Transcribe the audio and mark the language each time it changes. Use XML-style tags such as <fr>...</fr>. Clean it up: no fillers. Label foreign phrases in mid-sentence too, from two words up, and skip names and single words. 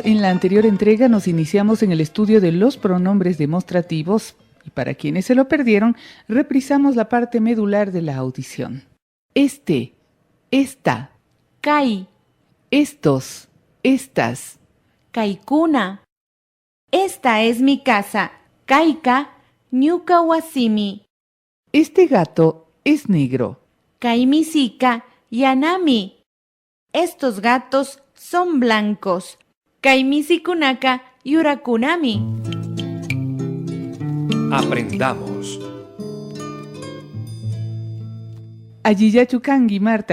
<es>En la anterior entrega nos iniciamos en el estudio de los pronombres demostrativos y para quienes se lo perdieron, reprisamos la parte medular de la audición. Este, esta,</es> <qu>Kai,</qu> <es>estos, estas. kaikuna. Esta es mi casa.</es> <qu>Kaika, ñuka wasimi.</qu> <es>Este gato es negro.</es> <qu>Kai misika, yanami.</qu> <es>Estos gatos son blancos.</es> <qu>Kai misikunaka, yurakunami.</qu> <es>Aprendamos.</es> <qu>Ayiyachukangi, Marta.</qu>